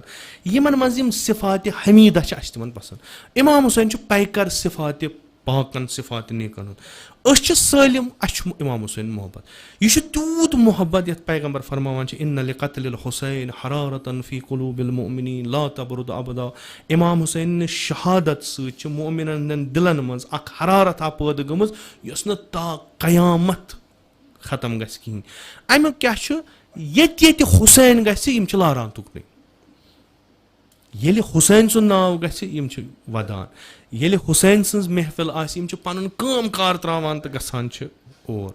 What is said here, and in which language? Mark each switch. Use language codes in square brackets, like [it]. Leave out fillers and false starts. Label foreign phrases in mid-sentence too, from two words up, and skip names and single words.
[ks] یِمن منٛز یِم صفاتِ حمیٖدہ چھِ اَسہِ تِمن پسنٛد. اِمام حُسین چھُ پیکر صفاتِ پاکن صفاتِ نیکن ہُنٛد. أسۍ چھِ سٲلِم, اَسہِ چھُ اِمام حُسین محبت. یہِ چھُ تیوٗت محبت یتھ پیغمبر فرماوان چھِ [ar] اِنَّ لِقَتْلِ الحُسین حرارتن فی قُلوٗبِ المُؤْمِنیٖن لا تبرد ابدا. [ks] اِمام حُسینہِ شہادت سۭتۍ چھِ مومِنن ہٕنٛدٮ۪ن دِلن منٛز اکھ حرارت پٲدٕ گٔمٕژ یۄس نہٕ تا قیامت ختم گژھِ کِہینۍ. امیُک کیاہ چھُ, ییٚتہِ ییٚتہِ حُسین گژھِ یِم چھِ لاران تُکنٕے. ییٚلہِ حُسین سُنٛد ناو گژھِ یِم چھِ ودان, ییٚلہِ حُسین سٕنٛز محفِل آسہِ یِم چھِ پنُن کٲم کار تراوان تہٕ گژھان چھِ اور.